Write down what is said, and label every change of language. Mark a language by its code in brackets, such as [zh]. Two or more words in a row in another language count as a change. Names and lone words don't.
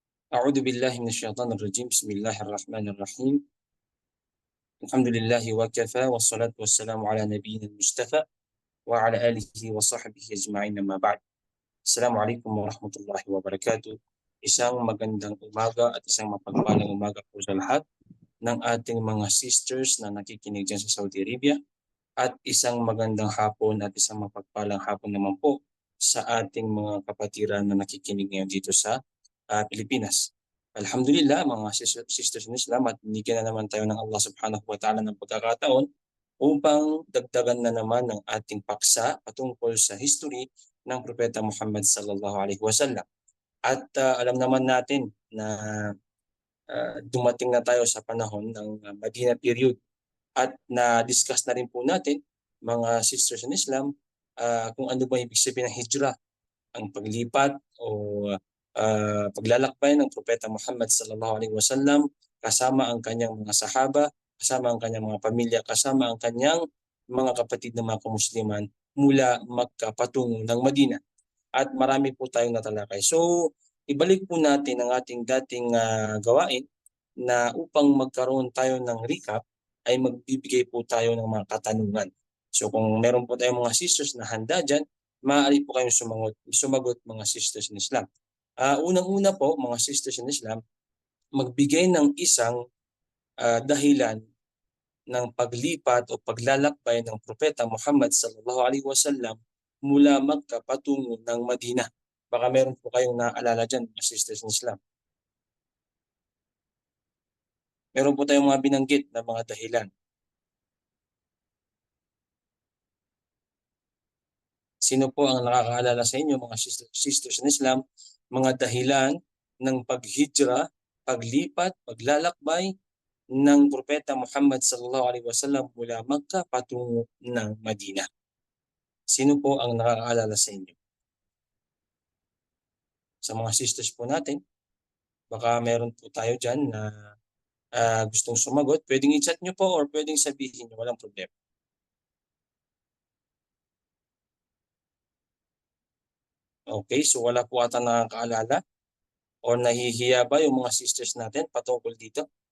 [ar] أعوذ بالله من الشيطان الرجيم بسم الله الرحمن الرحيم الحمد لله وكفى والصلاة والسلام على نبينا المصطفى وعلى آله وصحبه أجمعين أما بعد. السلام عليكم ورحمة الله وبركاته. [tl] Isang magandang umaga at isang mapagpalang umaga po sa lahat ng ating mga sisters na nakikinig dyan sa Saudi Arabia at isang magandang hapon at isang mapagpalang hapon naman po sa ating mga kapatiran na nakikinig ngayon dito sa Pilipinas. Alhamdulillah mga [en] sisters in Islam [tl] at binigyan na naman tayo ng Allah [ar] سبحانه وتعالى [tl] ng pagkakataon upang dagdagan na naman ng ating paksa patungkol sa history ng Propeta Muhammad [ar] صلى الله عليه وسلم. [tl] At alam naman natin na dumating na tayo sa panahon ng [en] Medina period [tl] at na-discuss na rin po natin mga [en] sisters in Islam [tl] kung ano ba ibig sabihin ng hijrah, ang paglipat o paglalakbay ng Propeta Muhammad [ar] صلى الله عليه وسلم [tl] kasama ang kanyang mga sahaba, kasama ang kanyang mga pamilya, kasama ang kanyang mga kapatid na mga kamusliman mula Makkah patungo ng Madina. At marami po tayong natalakay. So, ibalik po natin ang ating dating gawain na upang magkaroon tayo ng recap ay magbibigay po tayo ng mga katanungan. So kung meron po tayong mga sisters na handa dyan, maaari po kayong sumagot mga [en] sisters in Islam. [tl] Unang-una po, mga [en] sisters in Islam, [tl] magbigay ng isang dahilan ng paglipat o paglalakbay ng Propeta Muhammad [ar] صلى الله عليه وسلم [tl] mula Makkah patungo ng Madina. Baka meron po kayong naalala dyan, mga [en] sisters in Islam. [tl] Meron po tayong mga binanggit na mga dahilan. Sino po ang nakakaalala sa inyo, mga [en] sisters in Islam, [tl] mga dahilan ng paghijra, paglipat, paglalakbay ng Propeta Muhammad [ar] صلى الله عليه وسلم [tl] mula Makkah patungo ng Madina? Sino po ang nakakaalala sa inyo? Sa mga sisters po natin, baka meron po tayo dyan na gustong sumagot. Pwedeng i-chat nyo po or pwedeng sabihin nyo, walang problema. Okay, so wala po ata nakakaalala or nahihiya ba yung mga sisters natin patungkol dito?